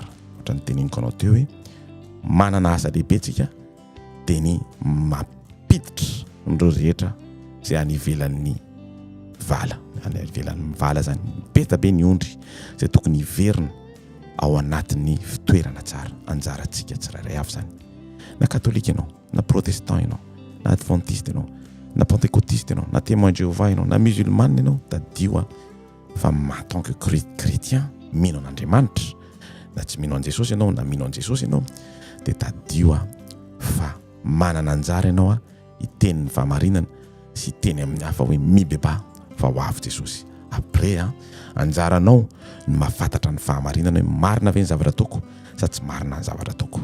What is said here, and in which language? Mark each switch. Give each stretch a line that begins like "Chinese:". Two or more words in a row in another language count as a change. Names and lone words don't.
Malagasy: Ohatra ny teneniko anao teo hoe manana asa lehibe tsika dia ny mampiditra nireo rehetra izay any ivelan'ny vala, any ivelan'ny vala zany beta be ny ondry izay tokony hiverina ao anatin'ny fitoerana tsara anjarantsika tsirairay avy zany. Na katolika ianao, na protestant ianao, na adventiste ianao, na pentecôtiste ianao, na témoin de Jéhovah ianao, na musulman ianao, dadio fa
French: en tant que chrétien
Malagasy: mino an'Andriamanitra, na tsy mino an Jesosy ianao na mino an Jesosy ianao dia dadio fa manana anjara ianao hiteny ny fahamarinana sy hiteny amin'ny hafa hoe mibeba fa ho avy Jesosy. Après anjaranao ny mahafantatra ny fahamarinana hoe marina ve ny zavatra ataoko sady tsy marina ny zavatra ataoko.